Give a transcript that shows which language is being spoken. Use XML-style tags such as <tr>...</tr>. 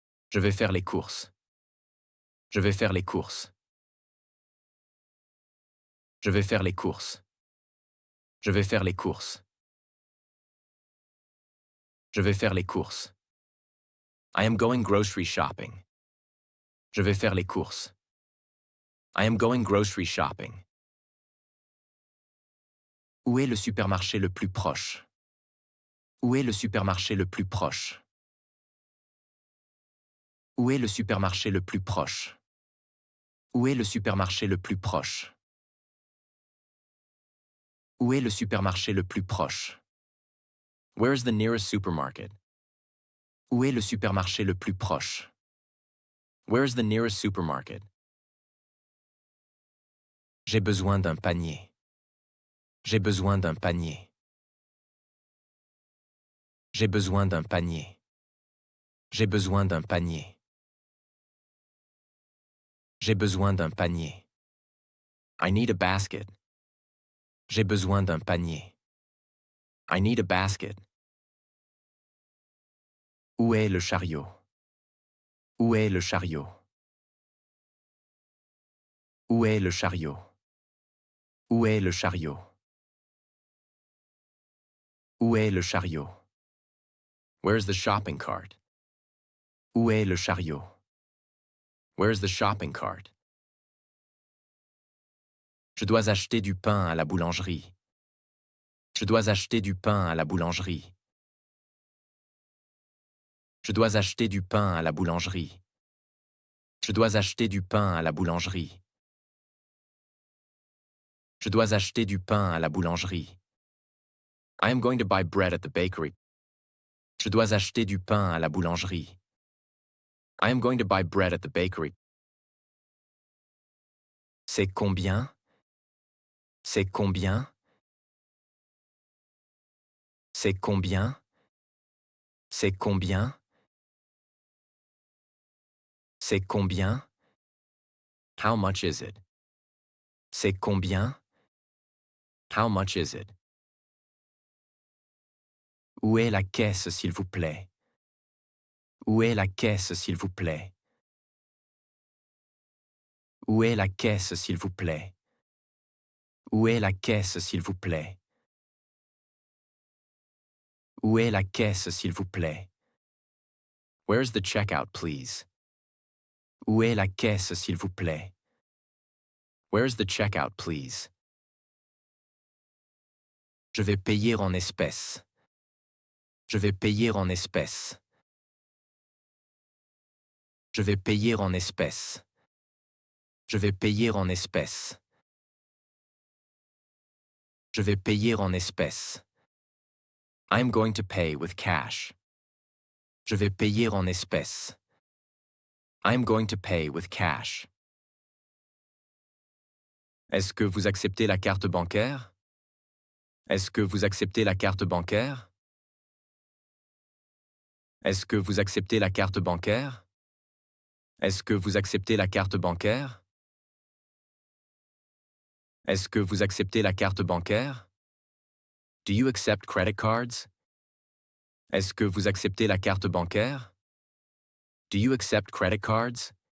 <fr>Je vais faire les courses. Je vais faire les courses. Je vais faire les courses. Je vais faire les courses. Je vais faire les courses.</fr> <en>I am going grocery shopping.</en> <fr>Je vais faire les courses.</fr> <en>I am going grocery shopping.</en> <fr>Où est le supermarché le plus proche? Où est le supermarché le plus proche? Où est le supermarché le plus proche? Où est le supermarché le plus proche? Où est le supermarché le plus proche?</fr> <en>Where is the nearest supermarket?</en> <fr>Où est le supermarché le plus proche?</fr> <en>Where is the nearest supermarket?</en> <fr>J'ai besoin d'un panier. J'ai besoin d'un panier. J'ai besoin d'un panier. J'ai besoin d'un panier. J'ai besoin d'un panier.</fr> <en>I need a basket.</en> <fr>J'ai besoin d'un panier.</fr> <en>I need a basket.</en> <fr>Où est le chariot? Où est le chariot? Où est le chariot? Où est le chariot? Où est le chariot?</fr> <en>Where's the shopping cart?</en> <fr>Où est le chariot?</fr> <en>Where's the shopping cart?</en> <fr>Je dois acheter du pain à la boulangerie. Je dois acheter du pain à la boulangerie. Je dois acheter du pain à la boulangerie. Je dois acheter du pain à la boulangerie. Je dois acheter du pain à la boulangerie.</fr> <en>I am going to buy bread at the bakery.</en> <fr>Je dois acheter du pain à la boulangerie.</fr> <en>I am going to buy bread at the bakery.</en> <fr>C'est combien? C'est combien? C'est combien? C'est combien? C'est combien?</fr> <en>How much is it? C'est combien? How much is it?</en> <fr>Où est la caisse, s'il vous plaît? Où est la caisse, s'il vous plaît? Où est la caisse, s'il vous plaît? Où est la caisse, s'il vous plaît? Où est la caisse, s'il vous plaît?</fr> <en>Where's the checkout, please?</en> <fr>Où est la caisse, s'il vous plaît?</fr> <en>Where's the checkout, please?</en> <fr>Je vais payer en espèces. Je vais payer en espèces. Je vais payer en espèces. Je vais payer en espèces. Je vais payer en espèces.</fr> <en>I'm going to pay with cash.</en> <fr>Je vais payer en espèces.</fr> <en>I'm going to pay with cash.</en> <fr>Est-ce que vous acceptez la carte bancaire? Est-ce que vous acceptez la carte bancaire? Est-ce que vous acceptez la carte bancaire? Est-ce que vous acceptez la carte bancaire? Est-ce que vous acceptez la carte bancaire?</fr> <en>Do you accept credit cards?</en> <fr>Est-ce que vous acceptez la carte bancaire?</fr> <en>Do you accept credit cards?</en>